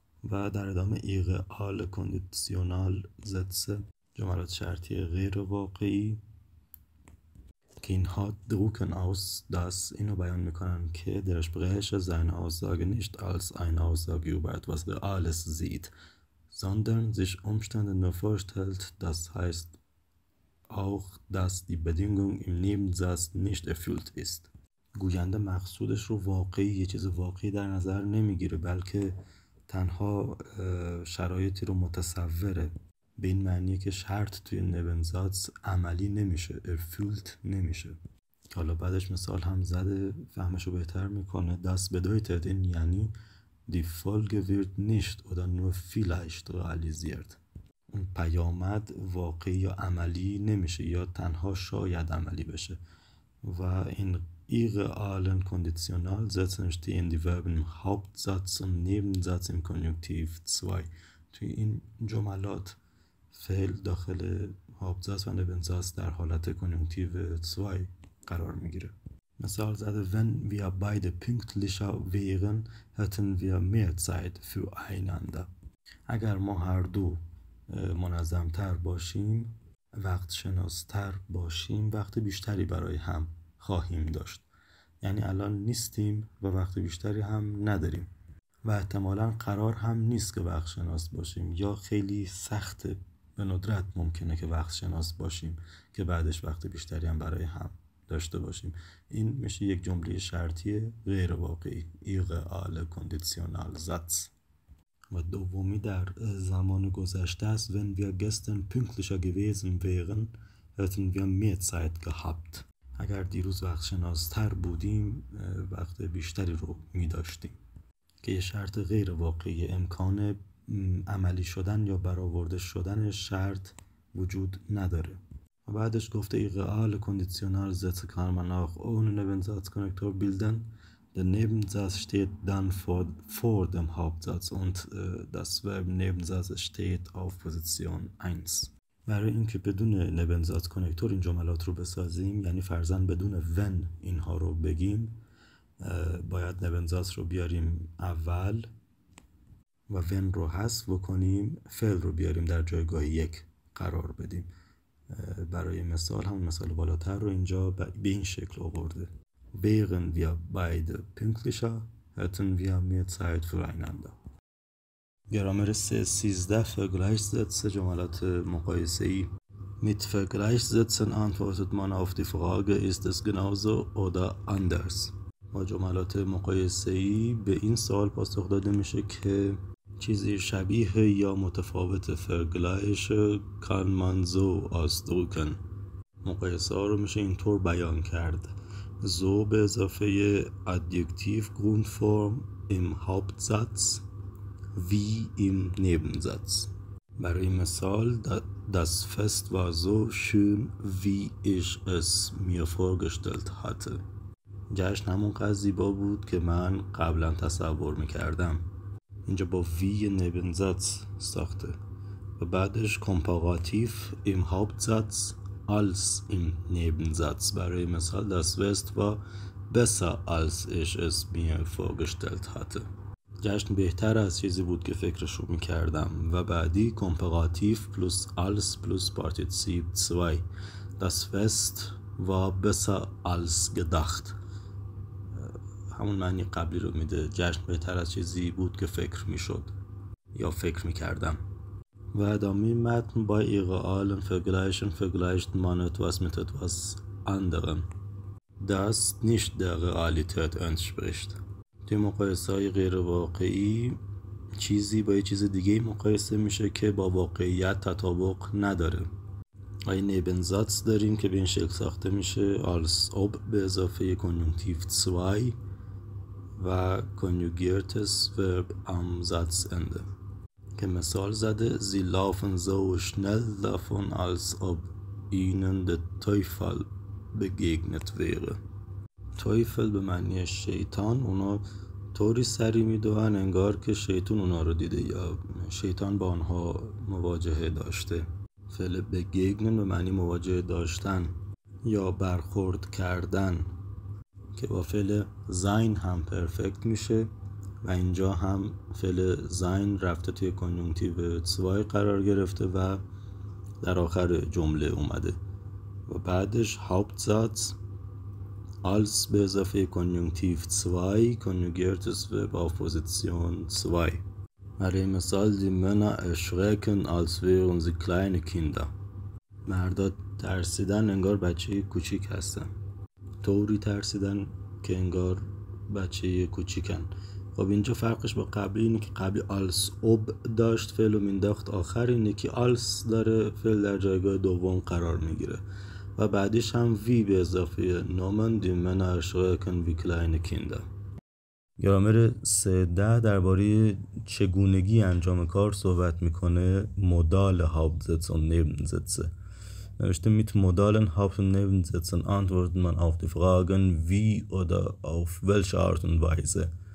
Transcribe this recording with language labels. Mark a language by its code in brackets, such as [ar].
[fa] و در ادامه ایغه آل کندیسیونال زدسه، جملات شرطی غیر واقعی که اینها [de] drucken aus das، [fa] اینو بیان میکنن که [de] der Sprecher seine Aussage nicht als eine Aussage über etwas Reales sieht, sondern sich Umstände nur vorstellt. Das heißt auch, dass die Bedingung im Nebensatz nicht erfüllt ist. [fa] گوینده مقصودش رو واقعی، یه چیز واقعی در نظر نمیگیره، بلکه تنها شرایطی رو متصوره، به این معنیه که شرط توی نبنزاتس عملی نمیشه، erfüllt نمیشه. حالا بعدش مثال هم زده فهمش رو بهتر میکنه. [de] Das bedeutet، [fa] این یعنی [de] die Folge wird nicht oder nur vielleicht realisiert. [fa] اون پیامد واقعی یا عملی نمیشه یا تنها شاید عملی بشه. و این [de] irrealen Konditional setzen stehen die Verben im Hauptsatz und Nebensatz im Konjunktiv 2. [fa] توی این جملات فعل داخل هاپزاتس و نبنزاتس در حالت کنجونکتیو 2 قرار میگیره. مثال زده [de] wenn wir beide pünktlicher wären hätten wir mehr Zeit füreinander. [fa] اگر ما هر دو منظمتر باشیم، وقت شناستر باشیم، وقت بیشتری برای هم خواهیم داشت. یعنی الان نیستیم و وقت بیشتری هم نداریم و احتمالاً قرار هم نیست که وقت شناس باشیم، یا خیلی سخته، به ندرت ممکنه که وقت شناس باشیم که بعدش وقت بیشتری هم برای هم داشته باشیم. این میشه یک جمله شرطی غیر واقعی، [de] irreale Konditional Satz. [fa] و دومی در زمان گذشته است. [de] wenn wir gestern pünktlicher gewesen wären hätten wir mehr Zeit gehabt. [fa] اگر دیروز وقت شناستر بودیم وقت بیشتری رو می داشتیم، که یه شرط غیر واقعی، امکان عملی شدن یا برآورده شدن شرط وجود نداره. و بعدش گفته [de] irreale Konditional Sätze kann man auch ohne Nebensatzkonnektor bilden. Der Nebensatz steht dann vor dem Hauptsatz und das Verb Nebensatz steht auf Position 1. [fa] برای اینکه بدون نبنزات کنکتور این جملات رو بسازیم، یعنی فرضاً بدون when اینها رو بگیم، باید نبنزات رو بیاریم اول و when رو حذف بکنیم، فعل رو بیاریم در جایگاه یک قرار بدیم. برای مثال همون مثال بالاتر رو اینجا به این شکل آورده. [de] Wären wir beide pünktlicher, hätten wir mehr Zeit füreinander. [fa] گرامر 313 Vergleichssätze جملات مقایسه‌ای. [de] Mit Vergleichssätzen antwortet man auf die Frage ist es genauso oder anders. [fa] با جملات مقایسه‌ای به این سوال پاسخ داده میشه که چیزی شبیه یا متفاوت. [de] Vergleich kann man so ausdrücken. [fa] مقایسه ها رو میشه اینطور بیان کرد. [de] So [fa] به اضافه [de] Adjektiv Grundform im Hauptsatz wie im Nebensatz. [fa] برای مثال [de] das Fest war so schön wie ich es mir vorgestellt hatte. [fa] جشن همونقدر زیبا بود که من قبلا تصور میکردم. اینجا با [de] wie Nebensatz [fa] ساخته و بعدش [de] Komparativ im Hauptsatz als im Nebensatz. برای مثال das Fest war besser als ich es mir vorgestellt hatte. [fa] جشن بهتر از چیزی بود که فکرشو میکردم. و بعدی [de] Komparativ plus als plus Partizip 2. Das Fest war besser als gedacht. [fa] همون معنی قبلی رو میده. جشن بهتر از چیزی بود که فکر میشد یا فکر میکردم. و ادامه متن [de] bei realen Vergleichen vergleicht man etwas mit etwas anderem, das nicht der Realität entspricht. [fa] توی مقایسه های غیر واقعی چیزی با یه چیز دیگه مقایسه میشه که با واقعیت تطابق نداره. [de] این Nebensatz [fa] داریم که به این شکل ساخته میشه [de] als ob به اضافه Konjunktiv 2 و conjugiertes Verb am Satzende [fa] که مثال زده [de] Sie laufen so schnell davon als ob ihnen der Teufel begegnet wäre. [fa] Teufel به معنی شیطان. اونا طوری سری میدوهن انگار که شیطان اونا رو دیده یا شیطان با آنها مواجهه داشته. فعل begegnen به معنی مواجهه داشتن یا برخورد کردن که با فعل sein هم پرفکت میشه و اینجا هم فعل sein رفته توی کنجونکتیو 2 قرار گرفته و در آخر جمله اومده و بعدش Hauptsatz als به اضافه کنجونکتیو 2 [de] conjugiertes Verb auf Position 2. [fa] برای مثال [de] die Männer erschrecken als wären sie kleine Kinder. [fa] مردا ترسیدن انگار بچه کوچیک هستن. طوری ترسیدن که انگار بچه کوچیکن. خب اینجا فرقش با قبلی اینه که قبلی als ob داشت فعل و مینداخت آخر، اینه که als داره فعل در جایگاه دوم قرار میگیره و بعدش هم wie به اضافه nomen [de] die Männer erschrecken wie kleine Kinder. [fa] گرامر 310 درباره چگونگی انجام کار صحبت میکنه. [de] Modale Hauptsätze und Nebensätze. [fa] نوشته [de] mit Modalen Haupt- und Nebensätzen antwortet man auf die Fragen wie oder auf welche Art und Weise.